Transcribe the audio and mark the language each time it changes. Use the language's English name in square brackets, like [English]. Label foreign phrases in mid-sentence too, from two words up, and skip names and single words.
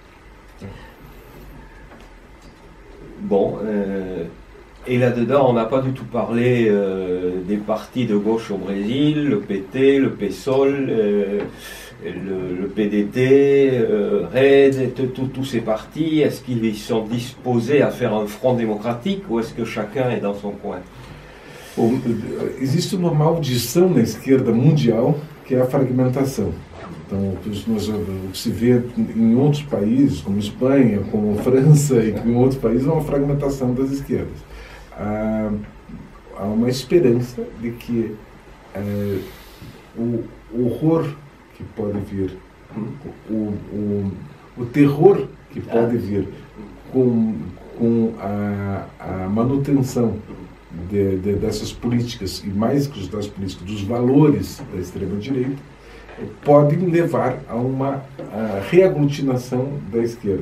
[French] Bon, et là-dedans, on n'a pas du tout parlé des partis de gauche au Brésil, le PT, le PSOL, le PDT, RED, tous ces partis. Est-ce qu'ils sont disposés à faire un front démocratique ou est-ce que chacun est dans son coin? [Portuguese] Bom, existe uma maldição na esquerda mundial que é a fragmentação. Então, o que se vê em outros países, como Espanha, como França e em outros países, é uma fragmentação das esquerdas. Há uma esperança de que o horror que pode vir, o terror que pode vir com a manutenção dessas políticas, e mais que das políticas, dos valores da extrema-direita, podem levar a uma reaglutinação da esquerda.